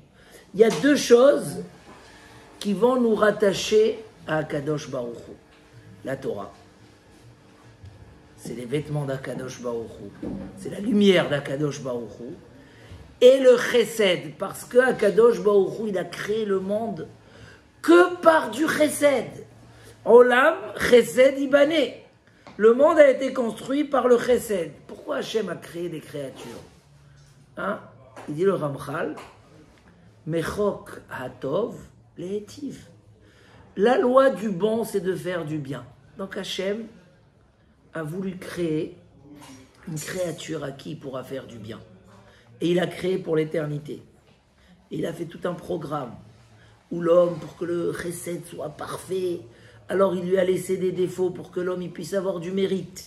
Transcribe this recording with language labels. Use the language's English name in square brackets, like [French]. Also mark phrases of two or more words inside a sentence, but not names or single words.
[French] Il y a 2 choses qui vont nous rattacher à [Hebrew] הקדוש ברוך הוא. [French] La Torah, c'est les vêtements d' [Hebrew] הקדוש ברוך הוא, [French] c'est la lumière d' [Hebrew] הקדוש ברוך הוא, [French] et le chesed, parce que [Hebrew] הקדוש ברוך הוא, [French] il a créé le monde que par du chesed. [Hebrew] עולם חסד יבנה. [French] Le monde a été construit par le chesed. Pourquoi Hachem a créé des créatures? Hein? Il dit le Ramchal, [Hebrew] מחוק הטוב להטיב. [French] La loi du bon, c'est de faire du bien. Donc Hachem a voulu créer une créature à qui il pourra faire du bien. Et il a créé pour l'éternité. Et il a fait tout un programme où l'homme, pour que le chesed soit parfait, alors il lui a laissé des défauts pour que l'homme il puisse avoir du mérite.